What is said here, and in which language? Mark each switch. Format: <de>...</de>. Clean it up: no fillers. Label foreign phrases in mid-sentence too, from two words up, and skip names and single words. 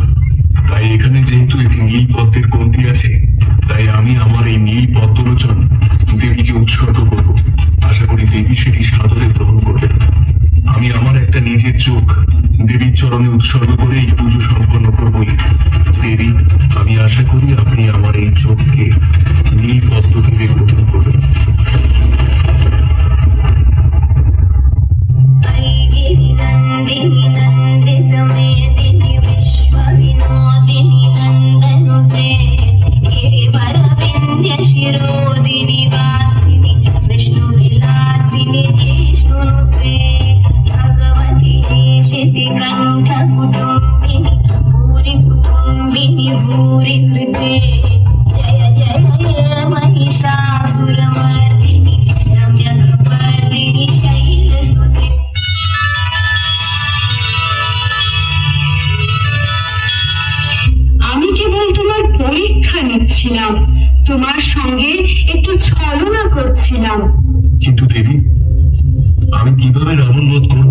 <bn>তাই এখানে যেহেতু একটি নীল পদ্মের কমতি আছে, তাই আমি আমার এই নীল পদ্মলোচন দেবীকে উৎসর্গ করব। আশা করি দেবী সেটি সাদরে গ্রহণ করবে। আমি আমার একটা নিজের চোখ দেবীর চরণে উৎসর্গ করে এই পুজো সম্পন্ন করবই। দেবী, আমি আশা করি আপনি আমার এই চোখকে নীল পদ্ম থেকে গ্রহণ করবেন।</bn> <sa>नंदिनी नंदित मेदिनी विश्व विनोदिनी नंदनुते गिरिवर विंध्य शिरोदिनी वासिनी विष्णु विलासिनी जिष्णुनुते भगवती शिति कंठ कुटुंबिनी भूरि कृते जय जय महिषासुरमर्दिनी रम्यकपर्दिनी शैलसुते।</sa> <bn>আমি কেবল তোমার পরীক্ষা নিচ্ছিলাম, তোমার সঙ্গে একটু ছলনা করছিলাম। কিন্তু দেবী, আমি কিভাবে রাবণ বধ করব?</bn>